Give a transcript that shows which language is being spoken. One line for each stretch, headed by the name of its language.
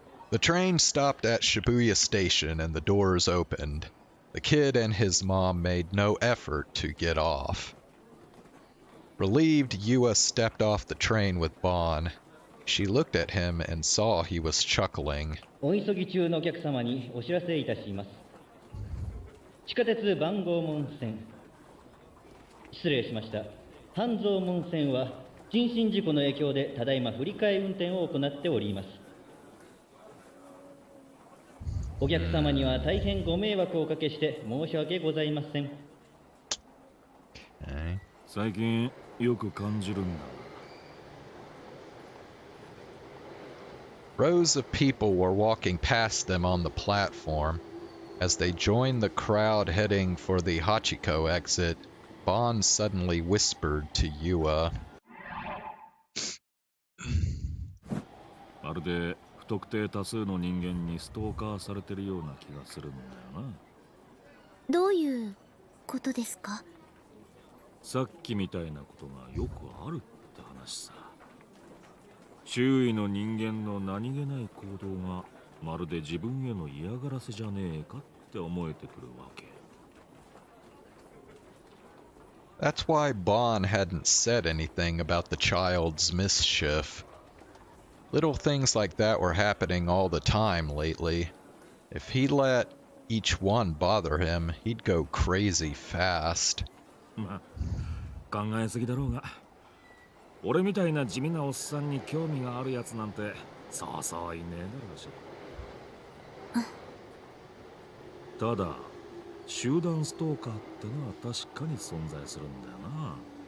English: The train stopped at Shibuya Station and the doors opened. The kid and his mom made no effort to get off. Relieved, Yua stepped off the train with Bon. She looked at him and saw he was chuckling.
Japanese: お急ぎ中のお客様にお知らせいたします。地下鉄番号門線。失礼しました。半蔵門線は人身事故の影響でただいま振り替え運転を行っております。お客様には大変ご迷惑をおかけして申し訳ございません。最近よく感じるんだ。
English: Rows of people were walking past them on the platform. As they joined the crowd heading for the Hachiko exit, Bon suddenly whispered to Yua.
Japanese: で不特定多数の人間にストーカーされてるような気がするんだよな。どういうことですか？さっきみたいなことがよくあるって話さ。周囲の人間の何気ない行動がまるで自分への嫌がらせじゃねえかって思えてくるわけ。
English: That's why Bon hadn't said anything about the child's mischief. Little things like that were happening all the time lately. If he let each one bother him, he'd go crazy fast.
Japanese: まあ考えすぎだろうが、俺みたいな地味なおっさんに興味があるやつなんてそうそういねえだろうし。ただ集団ストーカーってのは確かに存在するんだよな。